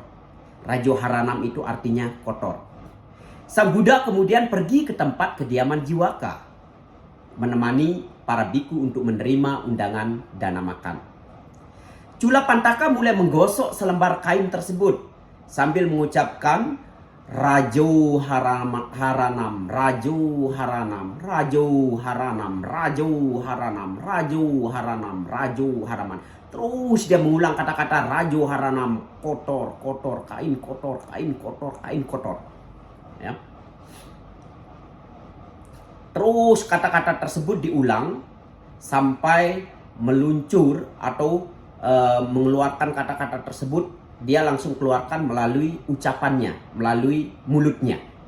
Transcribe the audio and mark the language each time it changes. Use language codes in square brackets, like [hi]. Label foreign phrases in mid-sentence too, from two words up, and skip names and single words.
[pi] Rajo Haranam [id] itu artinya kotor. Sang Buddha kemudian pergi ke tempat kediaman Jiwaka, menemani para biku untuk menerima undangan dana makan. Culapantaka mulai menggosok selembar kain tersebut sambil mengucapkan [pi] Rajo Haranam, Rajo Haranam, Rajo Haranam, Rajo Haranam, [id] Rajo Haranam, Rajo Haranam. Terus dia mengulang kata-kata [pi] Rajo Haranam, [id] kotor, kotor, kain kotor, kain kotor, kain kotor. Ya. Terus kata-kata tersebut diulang sampai meluncur atau mengeluarkan kata-kata tersebut, dia langsung keluarkan melalui ucapannya, melalui mulutnya.